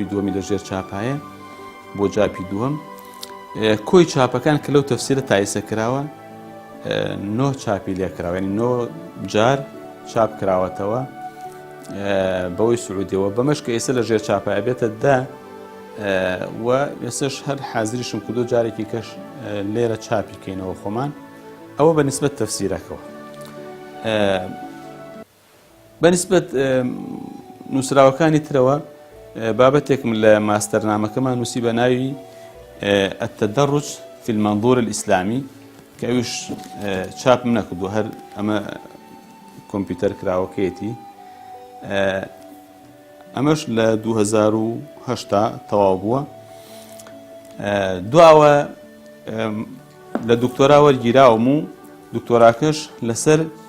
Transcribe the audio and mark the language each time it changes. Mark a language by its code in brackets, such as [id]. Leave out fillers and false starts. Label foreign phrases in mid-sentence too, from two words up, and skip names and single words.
[ckb] دووەمی لەژێر چاپایە بۆ چاپی دووەم کۆی چاپەکان کە لەو تەفسیرە تایسە کراوە 9 چاپی لێکراوە ینی 9 جار چاپ کراوەتەوە بەوەی سعودیەوە بەمەش کە ئێستا لە ژێر چاپایە بێتە 10 و ئێستش هەر حازریشم کردو جارێکی کەش لێرە چاپی کەینەوە خۆمان ئەوە بەنسبەت تەفسیرەکەەوە بەنسبەت نووسراوەکانی ترەوە بابەتێکم لە ماستەرنامەکەمان نووسی بە ناوی [ar] التدرج في المنظور الإسلامي [ckb] کە ئەویش چاپم نەکردو هەر ئەمە کۆمپیوتەر کراوەکەیەتی ئەمەش لە 2008 تەواو بووە دواوە لە دکتۆرا وەرگیراوم و دکتۆراکەش لەسەر